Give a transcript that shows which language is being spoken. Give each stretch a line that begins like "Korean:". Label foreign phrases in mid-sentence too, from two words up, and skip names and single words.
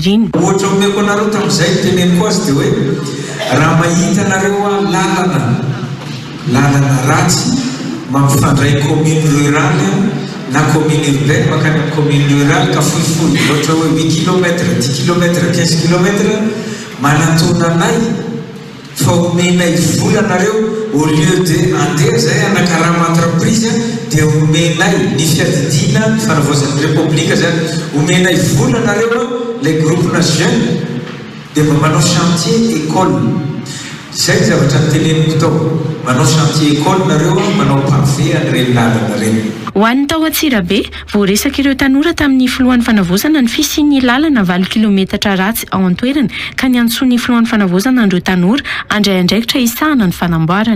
Malagasy: Ohatra omeko anareo tamin'izay teneniko azy dia hoe raha mahita anareo lala lalana ratsy mampifandray
French: commune rurale
Malagasy: na commune urbaine makany amin'ny
French: commune rurale
Malagasy: ka fohifohy ohatra hoe 8 kilomètre 10 kilomètre 15 kilomètre manatona anay fa omenay volanareo
French: au lieu de
Malagasy: andeha zay anakarama entreprise dia omenay ny fiadidina ny fanavaozan'ny république zany omenay volanareo
French: les groupes nationaux
Malagasy: dia mba manao
French: chantier école
Malagasy: zay zavatra nyteneniko tao manao
French: chantier école
Malagasy: nareo manao pavé an'ireny lalana reny ho an'ny tao Antsirabe voaresaka ireo tanora tamin'ny filohan'ny fanavozana ny fisian'ny lalana 20 kilometatra ratsy ao an-toerana ka ny antsoin'ny filohan'ny fanavozana andreo tanora andray andraikitra isahana ny fanamboarana